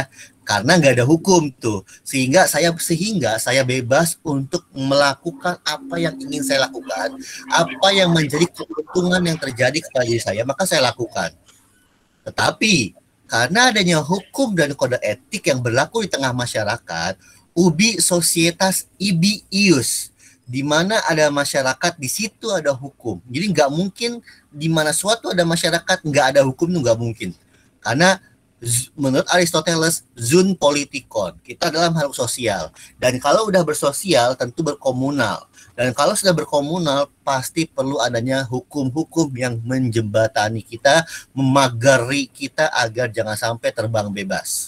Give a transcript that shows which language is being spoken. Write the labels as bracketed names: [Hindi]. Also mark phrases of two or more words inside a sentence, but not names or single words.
[Indonesian] Karena nggak ada hukum tuh. Sehingga saya bebas untuk melakukan apa yang ingin saya lakukan. Apa yang menjadi keuntungan yang terjadi kepada diri saya, maka saya lakukan. Tetapi, karena adanya hukum dan kode etik yang berlaku di tengah masyarakat, [Latin] ubi societas ibi ius, [Indonesian] di mana ada masyarakat, di situ ada hukum. Jadi nggak mungkin di mana suatu ada masyarakat nggak ada hukum, itu nggak mungkin. Karena menurut Aristoteles, [Greek] ζῷον πολιτικόν, [Indonesian] kita dalam hal sosial. Dan kalau udah bersosial, tentu berkomunal. Dan kalau sudah berkomunal, pasti perlu adanya hukum-hukum yang menjembatani kita, memagari kita agar jangan sampai terbang bebas.